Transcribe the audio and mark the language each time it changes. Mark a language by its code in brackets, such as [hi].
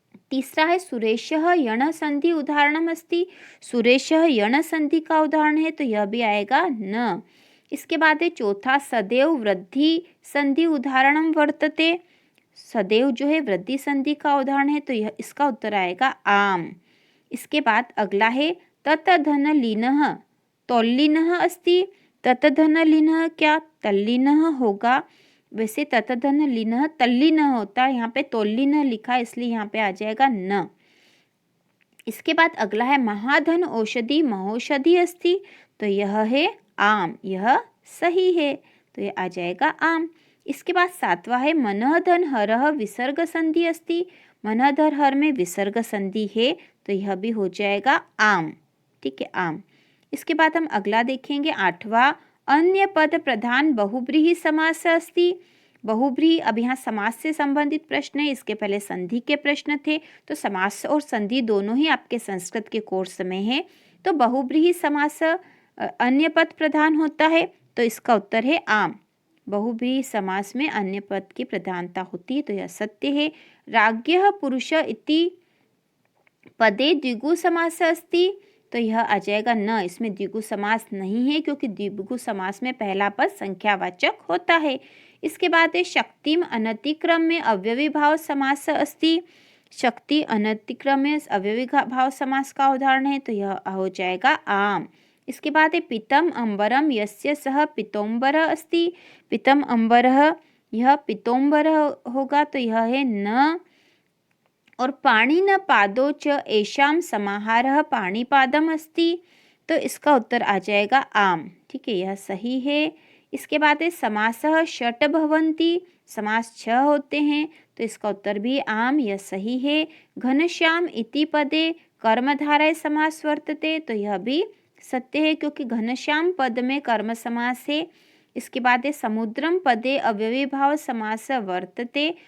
[hi] तीसरा है [sa] सुरेशः यण संधि उदाहरणम अस्ति। [hi] सुरेशः यण संधि का उदाहरण है, तो यह भी आएगा न। इसके बाद है चौथा [sa] सदैव वृद्धि संधि उदाहरणम वर्तते। [hi] सदैव जो है वृद्धि संधि का उदाहरण है, तो यह इसका उत्तर आएगा आम। इसके बाद अगला है [sa] ततधन लीनः तौल्लीनः अस्ति। [hi] ततधन लीनः क्या तल्लीनः होगा? वैसे ततधन लीनः तल्लीनः होता है, यहाँ पे तौल्लीनः लिखा है इसलिए यहाँ पे आ जाएगा न। इसके बाद अगला है [sa] महाधन औषधि महौषधि अस्ति। [hi] तो यह है आम, यह सही है, तो यह आ जाएगा आम। इसके बाद सातवां है [sa] मनः धन हरः विसर्ग संधि अस्ति। [hi] मनः धन हर में विसर्ग संधि है, तो यह भी हो जाएगा आम। ठीक है, आम। इसके बाद हम अगला देखेंगे आठवां [sa] अन्य पद प्रधान बहुब्रीहि समास अस्ति। [hi] बहुब्रीहि, अब यहाँ समास से संबंधित प्रश्न है, इसके पहले संधि के प्रश्न थे, तो समास और संधि दोनों ही आपके संस्कृत के कोर्स में है। तो बहुब्रीहि समास अन्य पद प्रधान होता है, तो इसका उत्तर है आम। बहुब्रीहि समास में अन्य पद की प्रधानता होती है, तो यह सत्य है। [sa] राज्ञः पुरुष इति पदे द्विगु समास अस्ति। [hi] तो यह आ जाएगा न, इसमें द्विगु समास नहीं है क्योंकि द्विगु समास में पहला पद संख्यावाचक होता है। इसके बाद है [sa] शक्तिम अनतिक्रम में अव्ययी भाव समास अस्ति। [hi] शक्ति अनतिक्रम में अव्ययी भाव समास का उदाहरण है, तो यह हो जाएगा आम। इसके बाद है [sa] पीतम अंबरम यस्य सह पीतोम्बर अस्ति। [hi] पीतम अंबरः, यह पीतोम्बर होगा, तो यह है न। [sa] और पाणि न पादो च एषाम समाहारः पाणिपादम अस्ति। [hi] तो इसका उत्तर आ जाएगा आम। ठीक है, यह सही है। इसके बाद है [sa] समासः षट् भवन्ति। [hi] समास 6 होते हैं, तो इसका उत्तर भी आम, यह सही है। [sa] घनश्याम इति पदे कर्मधारय समास वर्तते। [hi] तो यह भी सत्य है क्योंकि घनश्याम पद में कर्म समास है। [sa] इसके बाद है समुद्रम पदे अव्ययी भाव समास वर्तते।